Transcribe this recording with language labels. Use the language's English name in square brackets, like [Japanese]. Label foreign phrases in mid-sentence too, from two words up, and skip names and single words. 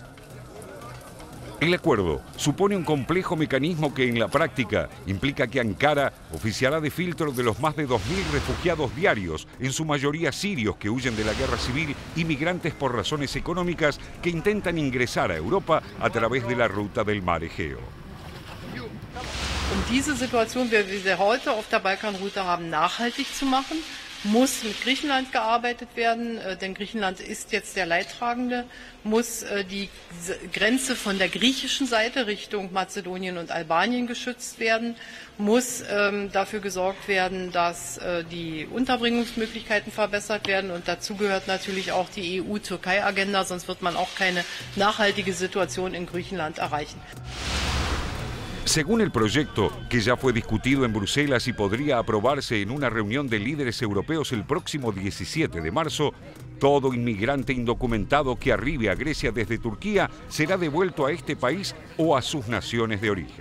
[Spanish] El acuerdo supone un complejo mecanismo que en la práctica implica que Ankara oficiará de filtro de los más de 2.000 refugiados diarios, en su mayoría sirios que huyen de la guerra civil y migrantes por razones económicas que intentan ingresar a Europa a través de la ruta del Mar Egeo. [German] Diese Situation, wie wir sie heute auf der Balkanroute haben, nachhaltig zu machen, muss mit Griechenland gearbeitet werden, denn Griechenland ist jetzt der Leidtragende, muss die Grenze von der griechischen Seite Richtung Mazedonien und Albanien geschützt werden, muss dafür gesorgt werden, dass die Unterbringungsmöglichkeiten verbessert werden, und dazu gehört natürlich auch die EU-Türkei-Agenda, sonst wird man auch keine nachhaltige Situation in Griechenland erreichen. [Spanish] Según el proyecto, que ya fue discutido en Bruselas y podría aprobarse en una reunión de líderes europeos el próximo 17 de marzo, todo inmigrante indocumentado que arribe a Grecia desde Turquía será devuelto a este país o a sus naciones de origen.